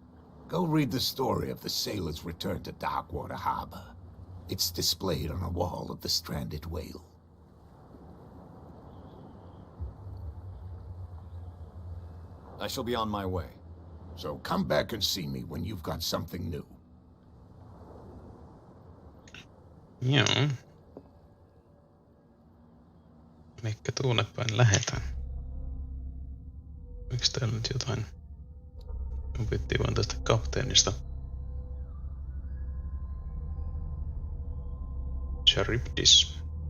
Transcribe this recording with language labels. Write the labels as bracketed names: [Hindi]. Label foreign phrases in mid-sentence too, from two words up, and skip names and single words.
[English] Go read the story of the sailor's return to Darkwater Harbor. It's displayed on a wall of the stranded whale. I shall be on my way. So come back and see me when you've got something new. [Finnish] Joo. Mikä tuonne päin lähetään? Miksi täällä nyt jotain? Opittiin vaan tästä kapteenista. Charybdis.